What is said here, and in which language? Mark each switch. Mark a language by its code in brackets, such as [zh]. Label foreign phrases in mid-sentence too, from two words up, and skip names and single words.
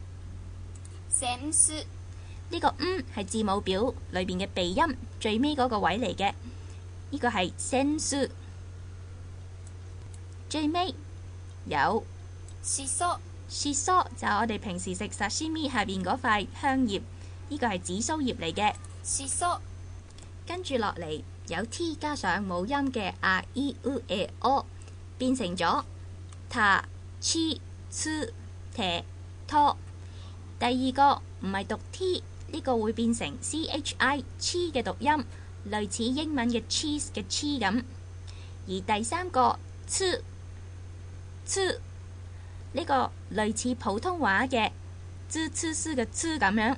[yue] 呢個係字母表裏邊嘅鼻音，最尾嗰個位嚟嘅，呢個係 sensu。最尾有 shiso， 就係我哋平時食 sashimi 下邊嗰塊香葉，呢個係紫蘇葉嚟嘅。 [ja] shiso。 [yue] 跟住落嚟有 t 加上冇音嘅 [ja] a i u e o， [yue] 變成咗 [ja] ta chi tsu te to。 [yue] 第二個唔係讀 t， 呢個會變成 chi chi 嘅讀音，類似英文嘅 cheese 嘅 chi 咁。而第三個 tsu 呢個類似普通話嘅 zh c s 嘅 z 咁樣。